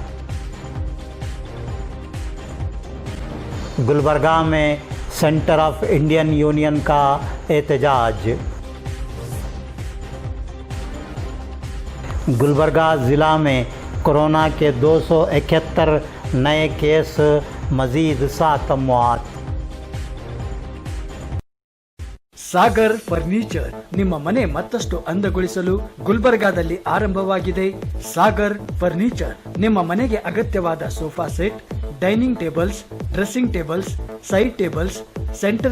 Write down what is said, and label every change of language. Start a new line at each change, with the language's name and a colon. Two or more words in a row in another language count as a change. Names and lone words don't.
Urdu: گلبرگہ میں سینٹر آف انڈین یونین کا احتجاج. گلبرگہ ضلع میں کورونا کے 271 نئے کیس، مزید 7 اموات.
Kannada: ಸಾಗರ್ ಫರ್ನಿಚರ್ ನಿಮ್ಮ ಮನೆ ಮತ್ತಷ್ಟು ಅಂದಗೊಳಿಸಲು ಗುಲ್ಬರ್ಗಾದಲ್ಲಿ ಆರಂಭವಾಗಿದೆ. ಸಾಗರ್ ಫರ್ನಿಚರ್ ನಿಮ್ಮ ಮನೆಗೆ ಅಗತ್ಯವಾದ
English: sofa set, dining tables, dressing tables, side tables, center